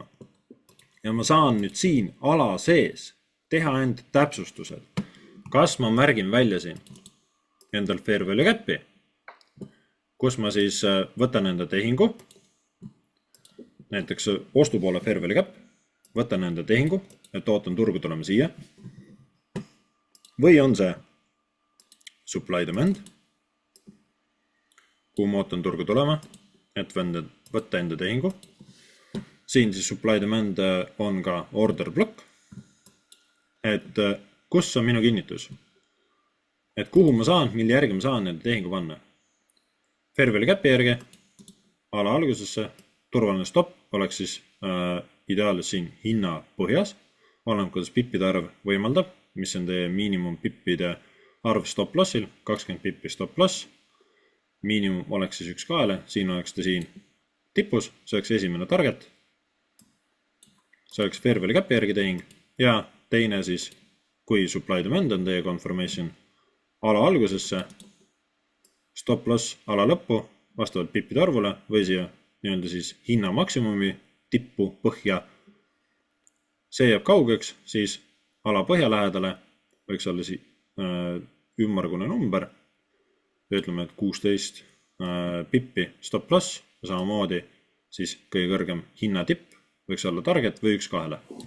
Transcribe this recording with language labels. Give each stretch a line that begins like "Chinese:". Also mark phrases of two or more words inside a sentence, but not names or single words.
Estonian: Ja ma saan nüüd siin ala sees teha enda täpsustused. Kas ma märgin välja siin endal
English: fair value cap'i,
Estonian: kus ma siis võtan enda tehingu, näiteks ostupoole
English: fair value cap,
Estonian: võtan enda tehingu, et ootan turgu tulema siia. Või on see
English: supply demand,
Estonian: kuhu ma ootan turgu tulema, et võtta enda tehingu. Siin siis
English: supply demand
Estonian: on ka
English: order block,
Estonian: et kus on minu kinnitus, et kuhu ma saan, mille järgi ma saan nende tehingu panna.
English: Fair value cap'i
Estonian: järgi, ala algusesse, turvaline stopp oleks siis ideaalis siin hinna põhjas, oleneb kuidas pippide arv võimaldab, mis on teie miinimum pippide arv
English: stop lossil,
Estonian: 20 pippi
English: stop loss,
Estonian: miinimum oleks siis 1-2, siin oleks ta siin tipus, see oleks esimene target, see oleks
English: fair value cap'i
Estonian: järgi tehing ja teine siis, kui
English: supply demand
Estonian: on teie confirmation ala algusesse,
English: stop loss
Estonian: ala lõppu vastavalt pippide arvule või siia nii-öelda siis hinna maksimumi tippu põhja. See jääb kaugeks, siis ala põhja lähedale võiks olla ümmargune number, ütleme, et 16 pippi
English: stop loss,
Estonian: samamoodi siis kõige kõrgem hinnatipp võiks olla target või 1-2.